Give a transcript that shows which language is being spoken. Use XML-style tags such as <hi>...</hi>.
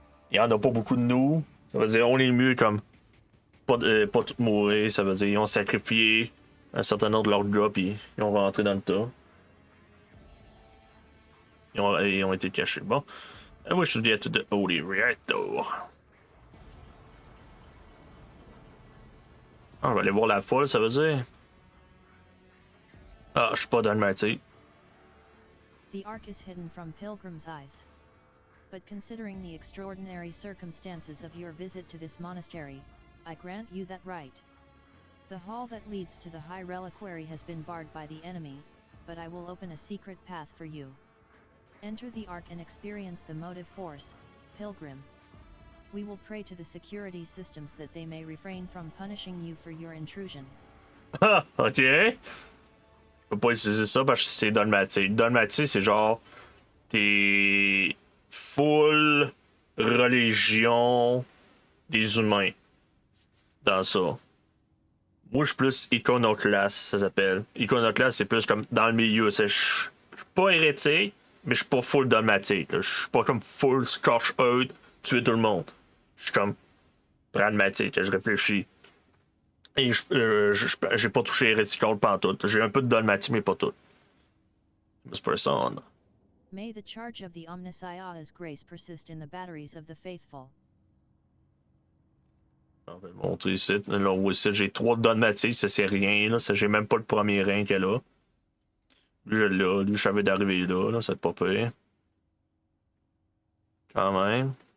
<fr>Il y en a pas beaucoup de nous, ça veut dire on est mieux comme pas tout mourir, ça veut dire ils ont sacrifié un certain nombre de leurs gars puis ils ont rentré dans le tas. Ils ont été cachés. Bon.</fr> <en>I wish to get to the holy reactor.</en> <fr>Ah, on va aller voir la folle, ça veut dire. Ah, je suis pas dalmatique.</fr> <en>The Ark is hidden from pilgrims' eyes. But considering the extraordinary circumstances of your visit to this monastery, I grant you that right. The hall that leads to the High Reliquary has been barred by the enemy, but I will open a secret path for you. Enter the Ark and experience the motive force, Pilgrim. We will pray to the security systems that they may refrain from punishing you for your intrusion.</en> <fr>Ah, ok. Je peux pas utiliser ça parce que c'est dogmatique. Dogmatique, c'est genre. T'es. Full religion des humains. Dans ça. Moi, je suis plus iconoclaste, ça s'appelle. Iconoclaste, c'est plus comme dans le milieu. Je suis pas hérétique, mais je suis pas full dogmatique. Je suis pas comme full scorch earth, tuer tout le monde. Je suis comme pragmatique, je réfléchis. Et j'ai pas touché hérétical pantoute. J'ai un peu de dogmatique, mais pas tout.</fr> <en>This person. May the charge of the Omnissiah's grace persist in the batteries of the faithful.</en> <fr>On va le montrer ici. Là, ici j'ai 3 dogmatiques, ça c'est rien. Là. Ça, j'ai même pas le premier rang qu'elle a. Lui, je l'ai. Lui, je savais d'arriver là. C'est pas pire. Quand même.</fr>